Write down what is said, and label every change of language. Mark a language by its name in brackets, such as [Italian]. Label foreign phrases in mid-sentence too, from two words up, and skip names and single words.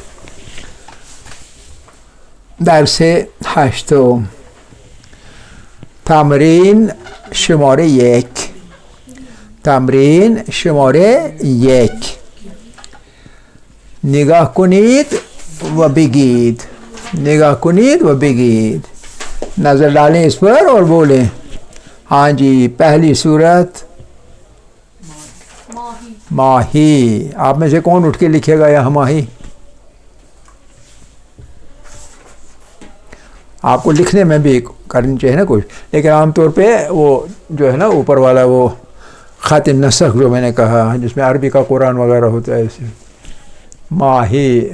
[Persian] درس 8 تمرین شماره 1 تمرین شماره 1 نگاه کنید و بگید. نگاه کنید و بگید. [Urdu] نظر ڈالیں اس پر اور بولیں. ہاں جی، پہلی صورت ماہی. ماہی. آپ میں سے کون اٹھ کے لکھے گا یہاں ماہی؟ آپ کو لکھنے میں بھی کرنی چاہیے نا کچھ، لیکن عام طور پہ وہ جو ہے نا اوپر والا وہ خط نسخ جو میں نے کہا جس میں عربی کا قرآن وغیرہ ہوتا ہے، اسے ماہی.